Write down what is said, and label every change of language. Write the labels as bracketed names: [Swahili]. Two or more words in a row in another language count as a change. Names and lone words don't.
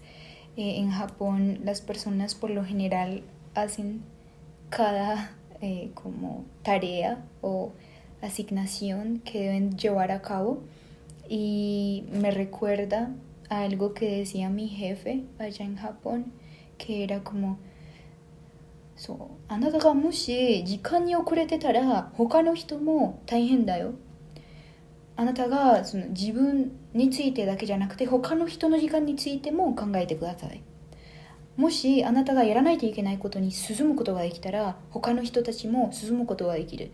[Spanish] En Japón las personas por lo general hacen cada como tarea o asignación que deben llevar a cabo, y me recuerda a algo que decía mi jefe allá en Japón, que era como, [Japanese] そうあなたがもし時間に遅れてたら他の人も大変だよ。あなたがその自分についてだけじゃなくて他の人の時間についても考えてください。もしあなたがやらないといけないことに進むことができたら他の人たちも進むことができる。